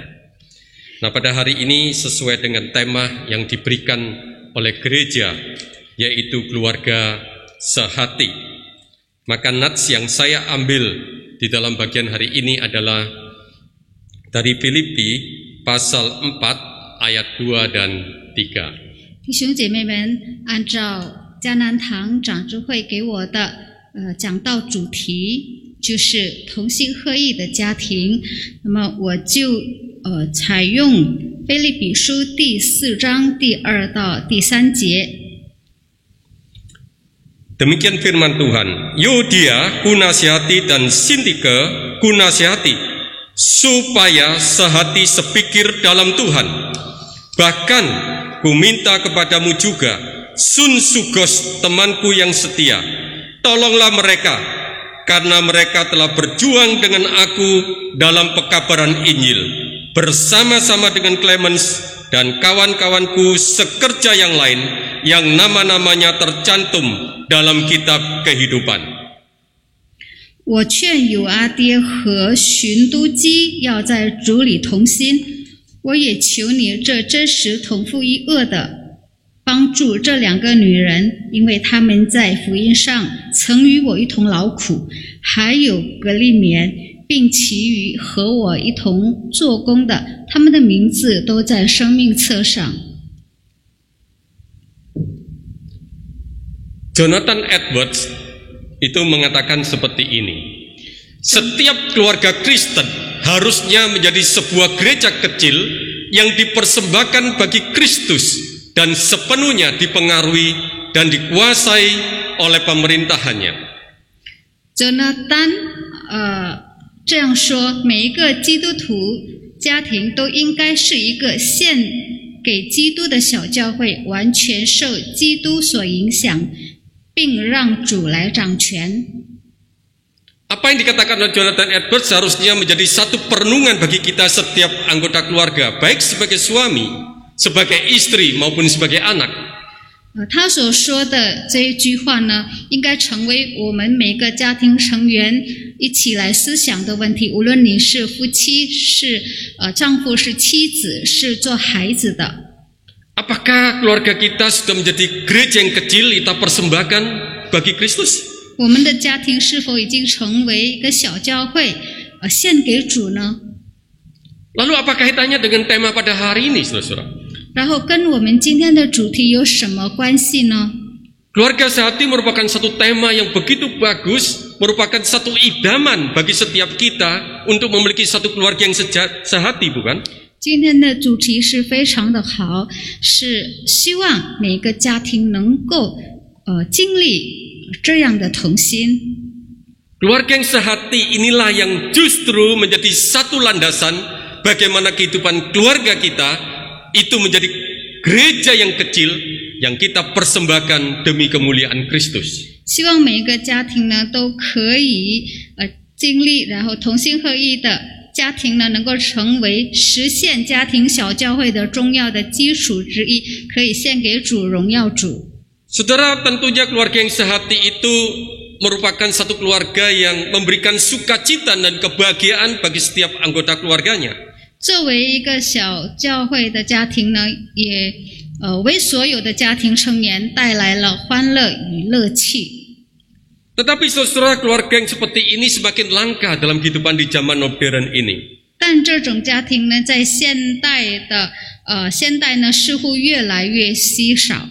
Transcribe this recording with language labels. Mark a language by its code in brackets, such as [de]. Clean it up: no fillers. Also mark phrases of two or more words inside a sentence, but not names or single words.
[id] Nah, pada hari ini sesuai dengan tema yang diberikan oleh gereja, yaitu keluarga sehati, maka nats yang saya ambil di dalam bagian hari ini adalah dari Filipi pasal 4 ayat 2 dan 3. [zh] 弟兄姐妹们，按照迦南堂长执会给我的讲道主题，就是同心合意的家庭，那么我就采用腓立比书第4章第2到第3节。 [id] Demikian firman Tuhan, Yudia kunasihati dan Sintike kunasihati, supaya sehati sepikir dalam Tuhan. Bahkan ku minta kepadamu juga, Sunsugos temanku yang setia, tolonglah mereka, karena mereka telah berjuang dengan aku dalam pekabaran Injil, bersama-sama dengan Clemens dan kawan-kawanku sekerja yang lain, yang nama-namanya tercantum dalam kitab kehidupan. [zh] 我劝友阿爹和寻都基要在主里同心，我也求你这真实同父一轭的帮助这2个女人，因为她们在福音上曾与我一同劳苦，还有格利勉并其余和我一同做工的，他们的名字都在生命册上。 [id] Jonathan Edwards itu mengatakan seperti ini. Setiap keluarga Kristen harusnya menjadi sebuah gereja kecil yang dipersembahkan bagi Kristus dan sepenuhnya dipengaruhi dan dikuasai oleh pemerintahannya. [zh] Jonathan 这样说，每一个基督徒家庭都应该是一个献给基督的小教会，完全受基督所影响，并让主来掌权。 [id] Apa yang dikatakan oleh Jonathan Edwards seharusnya menjadi satu perenungan bagi kita setiap anggota keluarga, baik sebagai suami, sebagai istri maupun sebagai anak. [zh] 他所说的这一句话呢，应该成为我们每个家庭成员一起来思想的问题。无论你是夫妻，是丈夫，是妻子，是做孩子的。 [id] Apakah keluarga kita sudah menjadi gereja yang kecil kita persembahkan bagi Kristus? [zh] 我们的家庭是否已经成为一个小教会，献给主呢？ [id] Lalu apa kaitannya dengan tema pada hari ini, saudara-saudara? [zh] 然后跟我们今天的主题有什么关系呢？ [id] Keluarga sehati merupakan satu tema yang begitu bagus, merupakan satu idaman bagi setiap kita untuk memiliki satu keluarga yang sehati, bukan? [zh] 今天的主题是非常的好，是希望每个家庭能够经历这样的同心。 [id] Keluarga yang sehati inilah yang justru menjadi satu landasan bagaimana kehidupan keluarga kita itu menjadi gereja yang kecil yang kita persembahkan demi kemuliaan Kristus. [zh] 希望每一个家庭呢都可以经历，然后同心合意的家庭呢能够成为实现家庭小教会的重要的基础之一，可以献给主，荣耀主。 [id] Saudara, tentunya keluarga yang sehati itu merupakan satu keluarga yang memberikan sukacita dan kebahagiaan bagi setiap anggota keluarganya. [zh] 作为一个小教会的家庭呢，也为所有的家庭成员带来了欢乐与乐气。 [id] Tetapi saudara, keluarga yang seperti ini semakin langka dalam kehidupan di zaman modern ini. [zh] 但这种家庭呢，在现代呢，似乎越来越稀少。